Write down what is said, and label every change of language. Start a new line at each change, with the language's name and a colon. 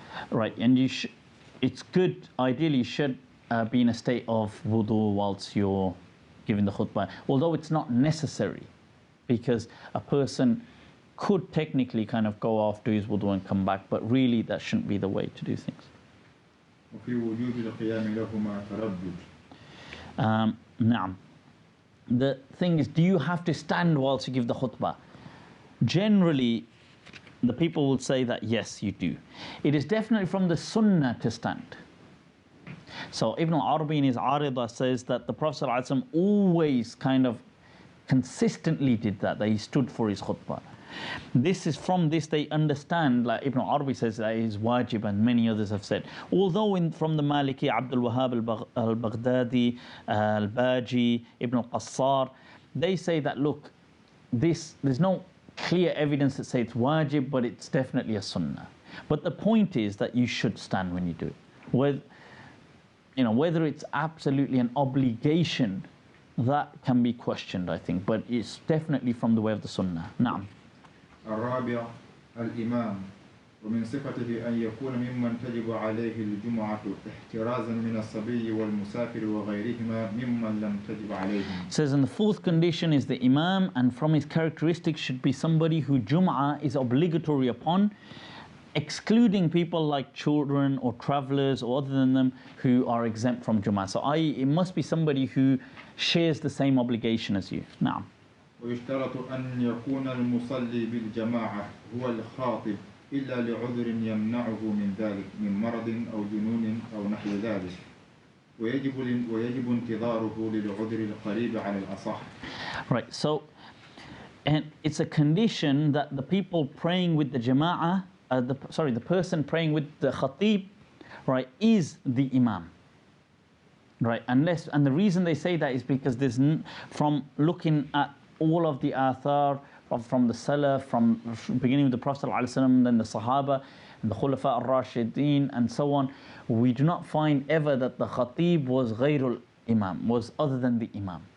English: Right, and it's good, ideally you should be in a state of wudu whilst you're giving the khutbah, although it's not necessary, because a person could technically kind of go off, do his wudu and come back, but really that shouldn't be the way to do things.
Arabic: وفي وجوب القيام لهما تردد. Na'am.
English: The thing is, do you have to stand whilst you give the khutbah? Generally, the people will say that yes, you do. It is definitely from the sunnah to stand. So Ibn al-Arabi in his Arida says that the Prophet ﷺ always kind of consistently did that he stood for his khutbah. From this they understand, like Ibn al-Arabi says that it is wajib, and many others have said. Although from the Maliki, Abdul Wahhab al-Baghdadi, al-Baji, Ibn al-Qassar, they say that, look, there's no clear evidence that say it's wajib, but it's definitely a sunnah. But the point is that you should stand when you do it. Whether it's absolutely an obligation that can be questioned, I think, but it's definitely from the way of the Sunnah.
Arabic: Naam. الرابع الإمام ومن صفته أن يكون ممن تجب عليه الجمعة احترازا من الصبي والمسافر وغيرهما ممن لم تجب عليهم.
English: It says, and the fourth condition is the Imam, and from his characteristics should be somebody who Jum'ah is obligatory upon, excluding people like children or travelers or other than them who are exempt from Jum'ah. So i.e. it must be somebody who shares the same obligation as you. Now.
Arabic: ويشترط أن يكون المصلي بالجماعة هو الخاطب إلا لعذر يمنعه من ذلك من مرض أو جنون أو نحو ذلك ويجب انتظاره للعذر القريب على الأصح.
English: Right, so and it's a condition that the people praying with the jama'ah, the person praying with the khatib, right, is the imam. Right, and the reason they say that is because there's from looking at all of the athar from the Salaf, from beginning with the Prophet ﷺ, then the Sahaba, and the Khulafa al-Rashideen, and so on, we do not find ever that the Khatib was ghayrul Imam, was other than the Imam.